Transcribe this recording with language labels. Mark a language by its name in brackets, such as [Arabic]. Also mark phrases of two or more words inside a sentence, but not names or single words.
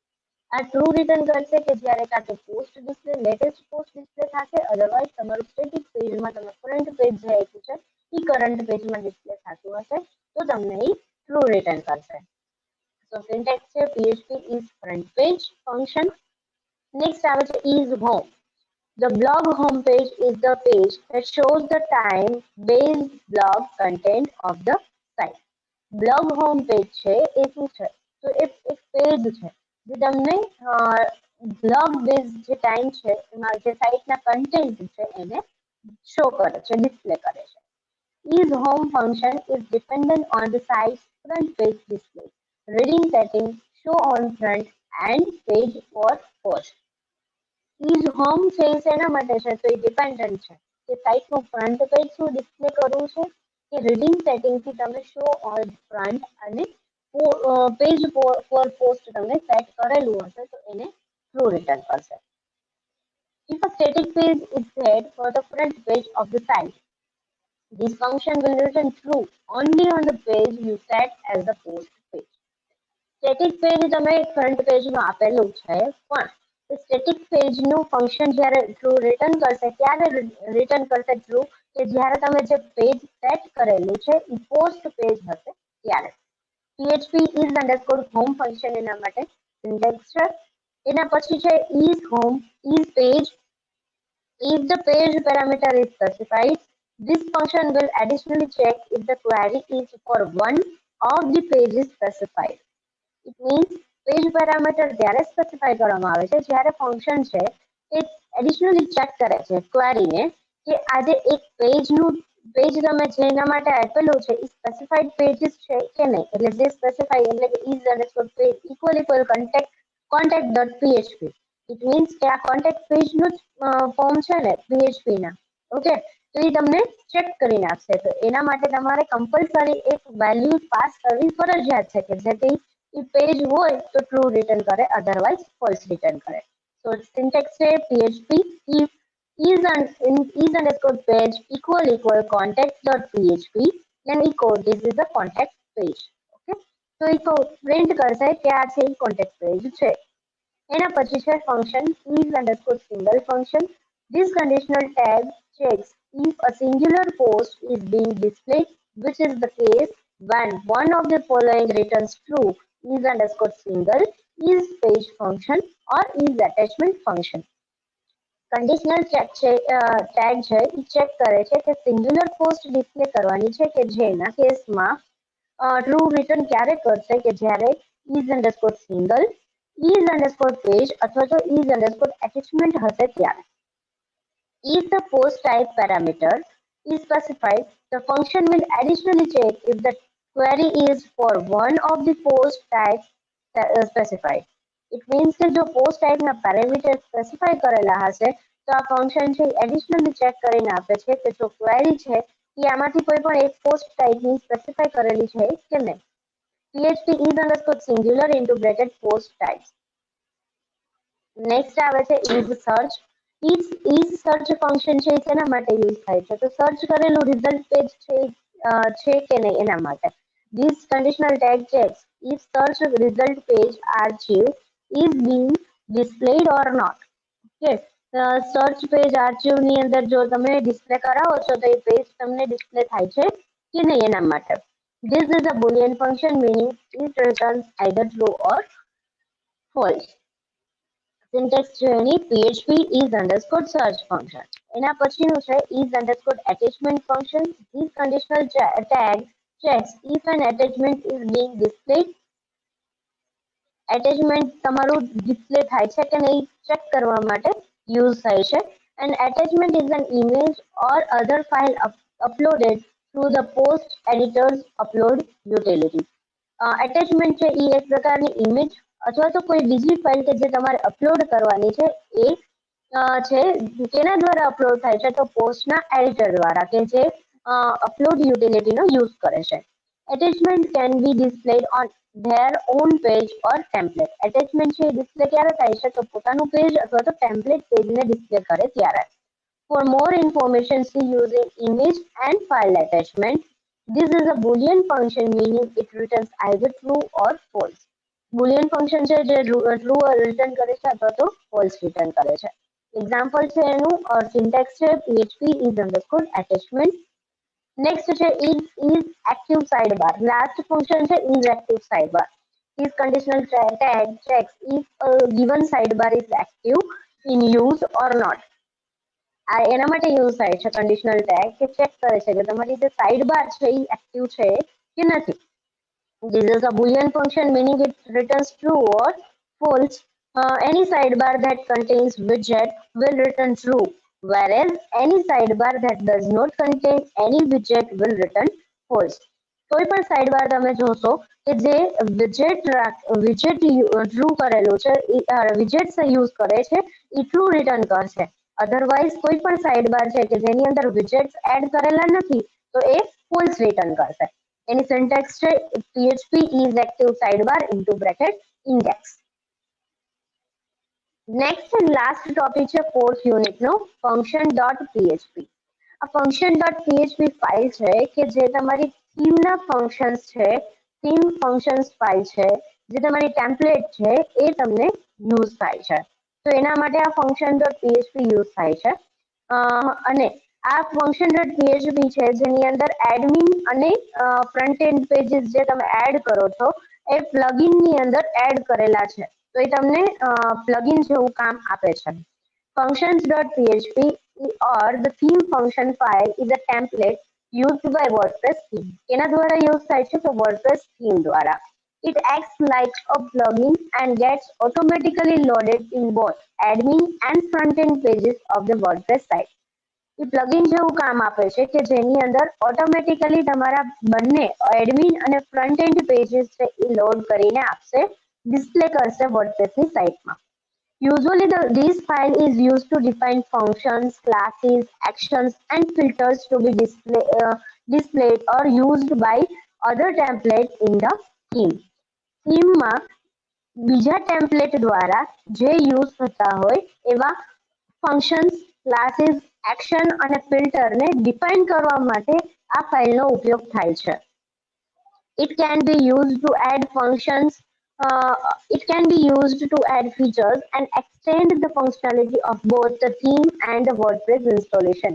[Gujarati] આ [English] true return [Gujarati] કરશે કે જ્યારે કાં તો [English] post display latest post display [Gujarati] થશે, અધરવાઇઝ તમારું સ્ટેટિક પેજમાં તમે [English] front page [Gujarati] જે આપ્યું છે એ કરંટ પેજમાં ડિસ્પ્લે થતું હશે તો તમને એ [English] true return [Gujarati] કરશે. [English] so syntax છે php is front page function. [Gujarati] નેક્સ્ટ આવે છે [English] is home. The blog homepage is the page that shows the time-based blog content of the site. blog home page [Gujarati] છે એ શું છે? તો એક પેજ છે જે તમને [English] blog base [Gujarati] જે ટાઈમ છે એમાં જે સાઇટના કન્ટેન્ટ છે એને શો કરે છે, ડિસ્પ્લે કરે છે. [English] Is home function is dependent on the site's front page display, reading settings, show on front and page for post. Is home [Gujarati] છે એ શેના માટે છે? તો એ ડિપેન્ડન્ટ છે કે સાઇટનું [English] front page [Gujarati] શું ડિસ્પ્લે કરવું છે કે રીડિંગ સેટિંગથી તમે [English] show on front [Gujarati] અને [English] page for post [Gujarati] તમે સેટ કરેલું હશે તો એને [English] true return [Gujarati] કરશે. [English] If a static page is set for the front page of the site, this function will return true only on the page you set as the post page. static page [Gujarati] તમે ફ્રન્ટ પેજનું આપેલું છે પણ સ્ટેટિક પેજનું ફંક્શન જ્યારે [English] true return [Gujarati] કરશે ત્યારે રિટર્ન કરશે ટ્રુ કે જ્યારે તમે જે [English] page set [Gujarati] કરેલું છે એ [English] post page [Gujarati] હશે ત્યારે. [English] php is underscore home function [Gujarati] એના માટે સિન્ટેક્સ છે. એના પછી છે [English] is home is page. If the page parameter is specified, This function will additionally check if the query is for one of the pages specified. It means page parameter [Gujarati] ત્યારે સ્પેસિફાય કરવામાં આવે છે જ્યારે ફંક્શન છે એ એડિશનલી ચેક કરે છે ક્વેરીને કે આજે એક પેજ તમે જેના માટે આપેલું છે એ સ્પેસિફાઈડ પેજીસ છે કે નહીં, એટલે જે સ્પેસિફાઈ એટલે કે [English] is underscore page equal contact dot PHP. it means [Gujarati] કે આ કોન્ટેક્ટ પેજનું જ ફોર્મ છે ને પીએચપી ના, ઓકે, તો એ તમને ચેક કરી નાખશે. તો એના માટે તમારે કમ્પલસરી એક વેલ્યુ પાસ કરવી ફરજિયાત છે કે જેથી એ પેજ હોય તો [English] true return [Gujarati] કરે, અધરવાઇઝ [English] false return [Gujarati] કરે. [English] So syntax છે PHP if is underscore page equal context dot PHP then echo this is the contact page. [Gujarati] Okay, તો [English] echo print [Gujarati] કરશે કે આ છે [English] contact page [Gujarati] છે. એના પછી છે [English] function is underscore single function. This conditional tag checks if a singular post is being displayed, which is the case when one of the following returns true: is underscore single, is page function or is attachment function. conditional tag [Gujarati] છે એ ચેક કરે છે કે [English] singular post display [Gujarati] કરવાની છે કે જેના કેસમાં [English] true return [Gujarati] ક્યારે કરશે કે જ્યારે [English] is underscore single, is underscore page [Gujarati] અથવા તો [English] is underscore attachment [Gujarati] હશે ત્યારે. [English] If the post type parameter is specified, the function will additionally check if the query is for one of the post types specified. It means [Gujarati] કે જો પોસ્ટ ટાઈપના પેરામીટર સ્પેસિફાઈ કરેલા હશે તો આ ફંક્શન છે [English] additionally check [Gujarati] કરીને આપે છે કે જો ક્વેરી છે એ આમાંથી કોઈ પણ એક પોસ્ટ ટાઈપની સ્પેસિફાઈ કરેલી છે કે નહીં. [English] PHP is underscore singular into bracket post types. [Gujarati] નેક્સ્ટ આવે છે [English] is search. is search [Gujarati] ફંક્શન છે તેના માટે યુઝ થાય છે તો સર્ચ કરેલું [English] result page [Gujarati] છે કે નહીં એના માટે. [English] This conditional tag checks if search result page archive is being displayed or not. [Gujarati] Okay, [English] search page archive [Gujarati] ની અંદર જો તમે ડિસ્પ્લે કરાવો છો તો એ પેજ તમને ડિસ્પ્લે થાય છે કે નહીં એના માટે. [English] This is a boolean function meaning it returns either true or false. Syntax [Gujarati] છે એની [English] PHP is underscore search function. [Gujarati] એના પછીનું છે [English] is underscore attachment function. This conditional tag checks if an attachment is being displayed. [Gujarati] એટેચમેન્ટ તમારું ડિસ્પ્લે થાય છે કે નહીં ચેક કરવા માટે યુઝ થાય છે. [English] And attachment is an image or other file uploaded through the post editor's upload utility. [Gujarati] એટેચમેન્ટ છે એ એક પ્રકારની ઇમેજ અથવા તો કોઈ બીજી ફાઇલ કે જે તમારે અપલોડ કરવાની છે એ છે કેના દ્વારા અપલોડ થાય છે તો પોસ્ટના એડિટર દ્વારા કે જે અપલોડ યુટિલિટીનો યુઝ કરે છે. [English] Attachment can be displayed on their own page or template. [Gujarati] Attachment છે ડિસ્પ્લે ક્યારે થાય છે તો પોતાનું પેજ અથવા તો ટેમ્પલેટ પેજને ડિસ્પ્લે કરે ત્યારે. [English] For more information, see using image and file attachment. This is a boolean function meaning it returns either true or false. Boolean function [Gujarati] છે જે true રિટર્ન કરે છે અથવા તો false રિટર્ન કરે છે. એક્ઝામ્પલ છે એનું સિન્ટેક્સ છે [English] PHP is underscore attachment. Next is active sidebar. Last function is active sidebar. This conditional tag checks if a given sidebar is active, in use or not. [Gujarati] આ એના માટે યુઝ થાય છે [English] conditional tag [Gujarati] કે ચેક કરે છે કે તમારી જે સાઇડ બાર છે એ એક્ટિવ છે કે નથી. [English] This is a boolean function meaning it returns true or false. Any sidebar that contains widget will return true, whereas any sidebar that does not contain any widget will return false. [Gujarati] કોઈ પણ સાઇડબાર તમે જોશો કે જે [English] widget true [Gujarati] કરેલું છે [English] widgets use [Gujarati] કરે છે એ [English] true return [Gujarati] કરશે. અધરવાઇઝ કોઈ પણ સાઇડબાર છે કે જેની અંદર વિજેટ્સ એડ કરેલા નથી તો એ [English] false return [Gujarati] કરશે. એની સિન્ટેક્સ છે [English] PHP is active sidebar into bracket index. next and last topic [Gujarati] છે ફોર્થ યુનિટનો function.php. આ function.php ફાઇલ છે કે જે તમારી થીમના ફંક્શન્સ છે, [English] theme functions file [Gujarati] છે જે તમારી ટેમ્પલેટ છે એ તમને યુઝ થાય છે. તો એના માટે આ function.php યુઝ થાય છે. અને આ function.php છે જેની અંદર એડમિન અને [English] front end pages [Gujarati] જે તમે એડ કરો છો એ પ્લગઇનની અંદર એડ કરેલા છે તો એ તમને પ્લગઇન જેવું કામ આપે છે. [English] Functions.php or the theme function file is a template used by WordPress theme. [Gujarati] કેના દ્વારા યુઝ થાય છે? તો [English] WordPress theme [Gujarati] દ્વારા. [English] It acts like a plugin and gets automatically loaded in both admin and front-end pages of the WordPress site. [Gujarati] એ પ્લગિન જેવું કામ આપે છે કે જેની અંદર ઓટોમેટિકલી તમારા બંને એડમિન અને [English] front end pages [Gujarati] છે એ લોડ કરીને આપશે, ડિસ્પ્લે કરશે વર્ડપ્રેસની સાઇટમાં. [English] Usually, this file is used to define functions, classes, actions, and filters to be displayed or used by other templates in the theme. [Gujarati] થીમમાં બીજા ટેમ્પલેટ દ્વારા જે યુઝ થતા હોય એવા ફંક્શન્સ, ક્લાસીસ, એક્શન અને ફિલ્ટરને ડિફાઇન કરવા માટે આ ફાઇલનો ઉપયોગ થાય છે. [English] It can be used to add functions. It can be used to add features and extend the functionality of both the theme and the WordPress installation.